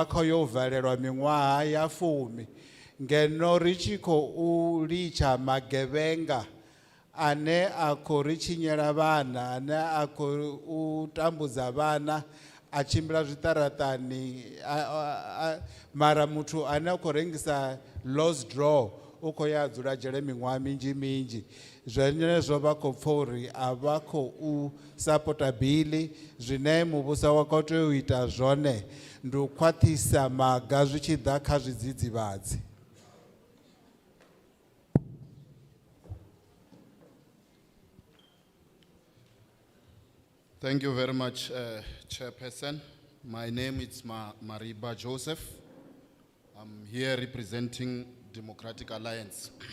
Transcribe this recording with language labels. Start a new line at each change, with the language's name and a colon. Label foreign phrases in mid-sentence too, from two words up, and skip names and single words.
Venda: khou yo valelwa miṅwaha ya 10, ngeno ri tshi khou litsha magevhenga ane a khou ri tshinyela vhana, ane a khou tambudza vhana, a tshimbila zwiṱaraṱani, mara muthu ane a khou rengisa
English: lows draw
Venda: u khou ya dzula dzhele miṅwaha minzhi minzhi. Zwenezwo vha khou pfa uri a vha khou sapota bili. Zwine muvhuso wa khou tea u ita zwone ndi u khwaṱhisa maga zwi tshi ḓa kha zwidzidzivhadzi.
English: Thank you very much, Chairperson. My name is Mariba Joseph. I'm here representing Democratic Alliance.